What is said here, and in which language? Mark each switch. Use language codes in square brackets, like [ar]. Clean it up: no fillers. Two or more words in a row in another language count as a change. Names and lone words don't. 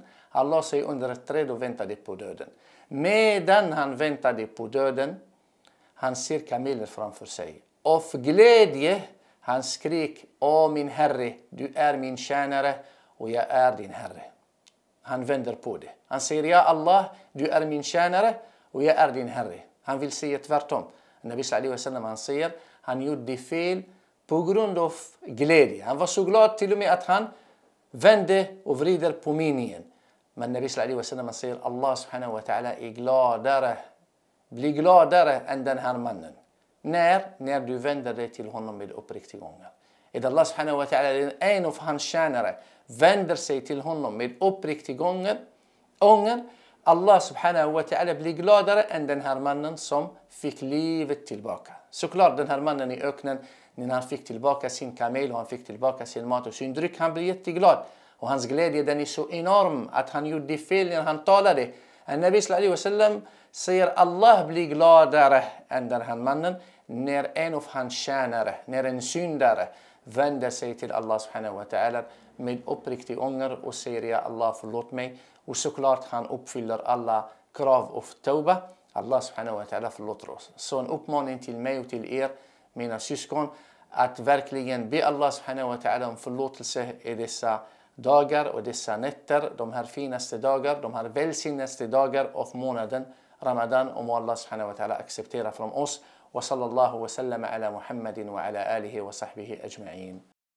[sv] Han la sig under ett träd och väntade på döden. Medan han väntade på döden, han ser kamelen framför sig. Av glädje han skrek: Åh min herre, du är min tjänare och jag är din herre. Han vänder på det. Han säger: Ja Allah, du är min tjänare och jag är din herre. Han vill säga tvärtom. Nabi [ar] صلى الله عليه وسلم [sv] han säger: han gjorde fel på grund av glädje. Han var så glad till och med att han vände och vrider på meningen. Men Nabi [ar] صلى الله عليه وسلم [sv] han säger: Allah [ar] سبحانه وتعالى [sv] är gladare, blir gladare än den här mannen. När du vänder dig till honom med uppriktig ånger. Idan Allah [ar] سبحانه وتعالى, [sv] en av hans tjänare, vänder sig till honom med uppriktig ånger, Allah [ar] سبحانه وتعالى [sv] blir gladare än den här mannen som fick livet tillbaka. Såklart den här mannen i öknen, när han fick tillbaka sin kamel och han fick tillbaka sin mat och sin dryck, han blev jätteglad. Och hans glädje den är så enorm att han gjorde fel när han talade. Nabi [ar] صلى الله عليه وسلم [sv] säger: Allah blir gladare än den här mannen när en av hans tjänare, när en syndare vänder sig till Allah [ar] سبحانه وتعالى [sv] med uppriktig ånger och säger: Ja Allah, förlåt mig. Och såklart han uppfyller alla krav av tawbah. Allah [ar] سبحانه وتعالى [sv] förlåter oss. Så en uppmaning till mig och till er, mina syskon, att verkligen be Allah [ar] سبحانه وتعالى [sv] om förlåtelse i dessa dagar och dessa nätter, de här finaste dagar, de här välsignaste dagar av månaden Ramadan, och må Allah [ar] سبحانه وتعالى [sv] acceptera från oss. [ar] وصلى الله وسلم على محمد وعلى آله وصحبه أجمعين.